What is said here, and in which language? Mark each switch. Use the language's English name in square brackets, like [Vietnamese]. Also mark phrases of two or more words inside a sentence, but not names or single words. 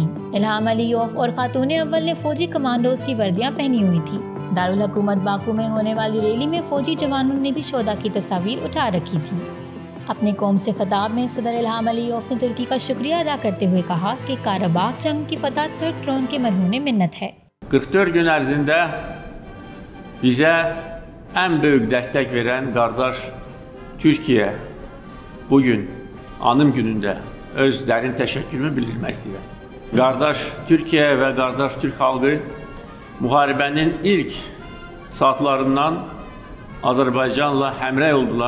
[Urdu] الہام علیوف اور خاتون اول نے فوجی کمانڈوز کی وردیاں پہنی ہوئی تھی. دارالحکومت باکو میں ہونے والی ریلی میں فوجی جوانوں نے بھی شہدا کی تصویر اٹھا رکھی تھی. اپنے قوم سے خطاب میں صدر الہام علیوف نے ترکی کا شکریہ ادا کرتے ہوئے کہا کہ کاراباخ جنگ کی فتح ترک ٹرون کے مرہون منت ہے. [Azerbaijani] 44 gün ərzində bizə ən böyük dəstək verən qardaş Türkiyə bugün anım günündə öz dərin təşəkkürümü bildirmək istəyirəm. Qardaş Türkiyə və qardaş Türk xalqı müharibənin ilk saatlarından Azərbaycanla həmrəy oldular.